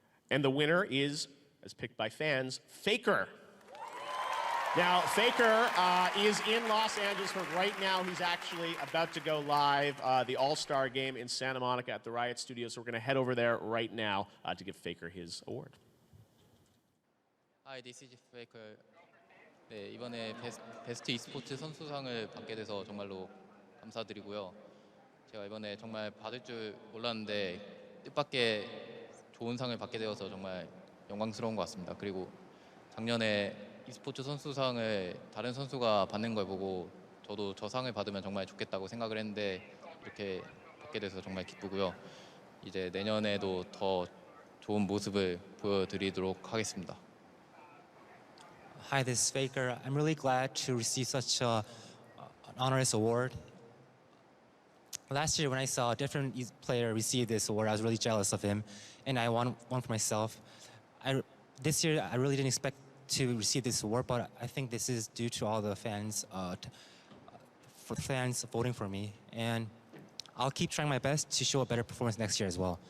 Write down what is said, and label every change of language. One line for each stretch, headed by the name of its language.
English: And the winner is, as picked by fans, Faker. Now, Faker is in Los Angeles, but right now he's actually about to go live, the All-Star game in Santa Monica at the Riot Studios. So we're going to head over there right now to give Faker his award. Hi, this is Faker.
Korean: 네, 이번에 베스트 e스포츠 선수상을 받게 돼서 정말로 감사드리고요. 제가 이번에 정말 받을 줄 몰랐는데 뜻밖의 좋은 상을 받게 되어서 정말 영광스러운 것 같습니다. 그리고 작년에 e스포츠 선수상을 다른 선수가 받는 걸 보고 저도 저 상을 받으면 정말 좋겠다고 생각을 했는데 이렇게 받게 돼서 정말 기쁘고요. 이제 내년에도 더 좋은 모습을 보여드리도록 하겠습니다.
English: Hi, this is Faker. I'm really glad to receive such an honorous award. Last year, when I saw a different player receive this award, I was really jealous of him, and I won one for myself. This year, I really didn't expect to receive this award, but I think this is due to all the fans, for the fans voting for me, and I'll keep trying my best to show a better performance next year as well.